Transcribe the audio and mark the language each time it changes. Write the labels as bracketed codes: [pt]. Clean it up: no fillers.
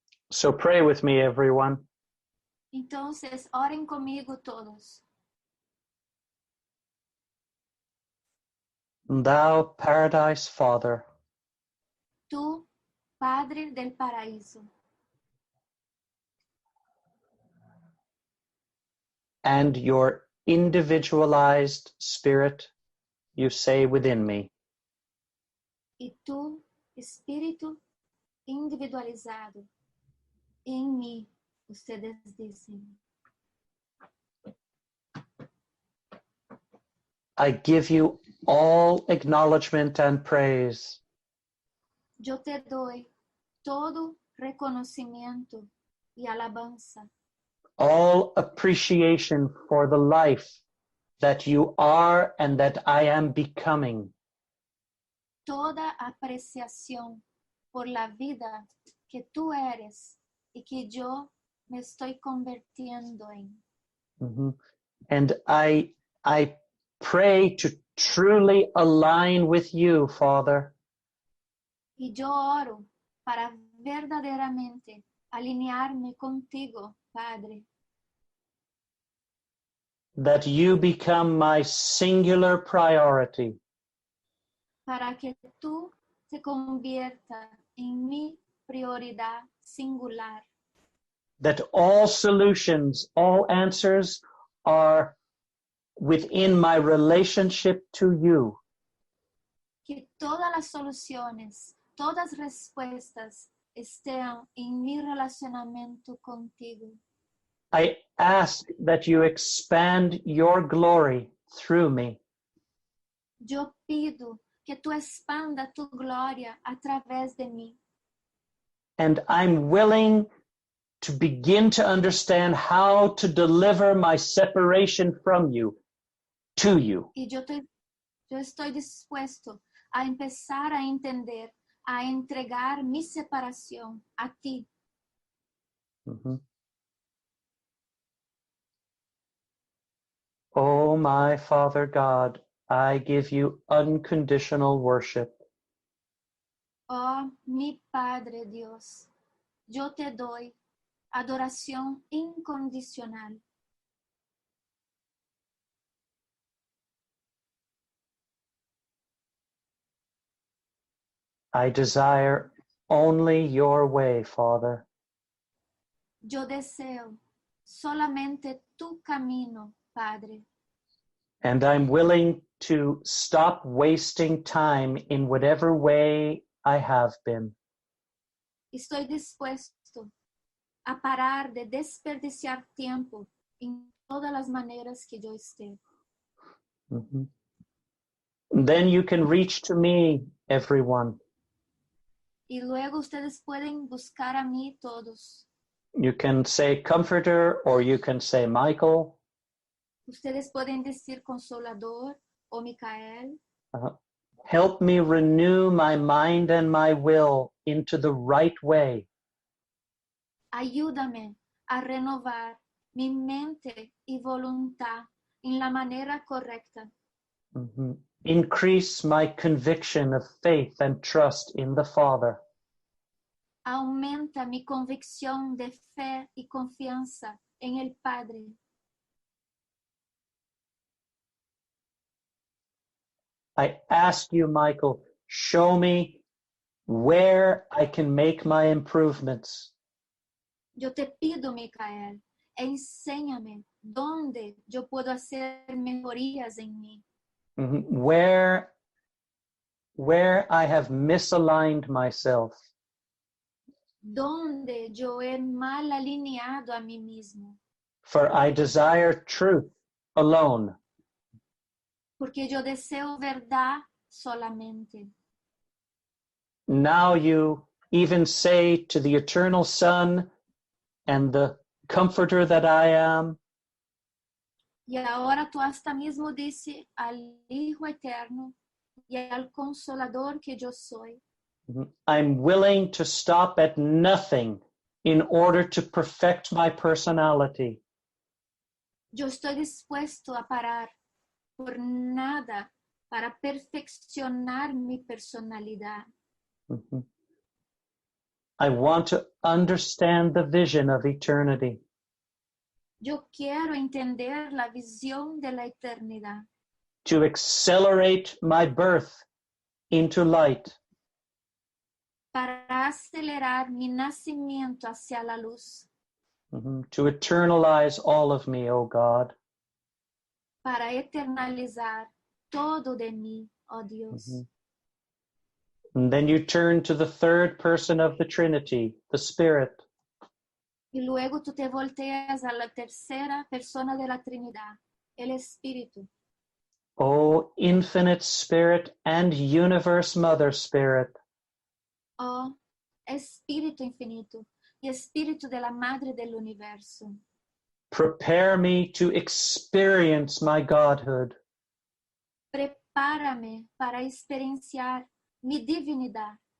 [en] So pray with me, everyone. [es] Entonces, oren conmigo todos. [en] Thou Paradise Father, [es] Tú, Padre del paraíso, [en] and your individualized spirit, you say within me, [es] y tú, Espíritu individualizado, en mí, ustedes dicen. [en] I give you all acknowledgement and praise. [es] Yo te doy todo reconocimiento y alabanza, [en] All appreciation for the life that you are and that I am becoming. [es] toda apreciación por la vida que tú eres y que yo me estoy convirtiendo en. Mhm. [en] And I pray to truly align with you, Father, [es] Y yo oro para verdaderamente alinearme contigo, Padre, [en] that you become my singular priority, [es] para que tú te conviertas en mi prioridad singular, [en] that all solutions, all answers are within my relationship to you. [es] que todas las soluciones, todas respuestas estén en mi relacionamiento contigo. [en] I ask that you expand your glory through me, [es] Yo pido que tú expanda tu gloria a través de mí. [en] and I'm willing to begin to understand how to deliver my separation from you to you. [es] Y yo estoy dispuesto a empezar a entender, a entregar mi separación a ti. Mhm. [en] Oh, my Father God, I give you unconditional worship. [es] Oh, mi Padre Dios, yo te doy adoración incondicional. [en] I desire only your way, Father. [es] Yo deseo solamente tu camino, Padre. [en] And I'm willing to stop wasting time in whatever way I have been. [es] Estoy dispuesto a parar de desperdiciar tiempo en todas las maneras que yo esté. Mhm. [en] Then you can reach to me, everyone. [es] Y luego ustedes pueden buscar a mí todos. [en] You can say Comforter, or you can say Michael. [es] Ustedes pueden decir Consolador o Micael. [en] Help me renew my mind and my will into the right way. [es] Ayúdame a renovar mi mente y voluntad en la manera correcta. Mhm. [en] Increase my conviction of faith and trust in the Father. [es] Aumenta mi convicción de fe y confianza en el Padre. [en] I ask you, Michael, show me where I can make my improvements. [es] Yo te pido, Micael, enséñame dónde yo puedo hacer mejorías en mí, Mhm. [en] Where I have misaligned myself. [es] dónde yo he mal alineado a mí mismo, [en] For I desire truth alone. [es] porque yo deseo verdad solamente. [en] Now you even say to the eternal Son and the Comforter that I am, [es] Y ahora tú hasta mismo dices al Hijo Eterno y al Consolador que yo soy. [en] I'm willing to stop at nothing in order to perfect my personality. [es] Yo estoy dispuesto a parar por nada para perfeccionar mi personalidad. [en] I want to understand the vision of eternity. [es] Yo quiero entender la visión de la eternidad, [en] To accelerate my birth into light. [es] para acelerar mi nacimiento hacia la luz, [en] To eternalize all of me, O God. [es] para eternalizar todo de mí, oh Dios. [en] And then you turn to the third person of the Trinity, the Spirit. [es] Y luego tú te volteas a la tercera persona de la Trinidad, el Espíritu. [en] O infinite Spirit and universe Mother Spirit. [es] Oh, Espíritu infinito y Espíritu de la Madre del Universo. [en] Prepare me to experience my Godhood. [es] Prepárame para experienciar mi divinidad.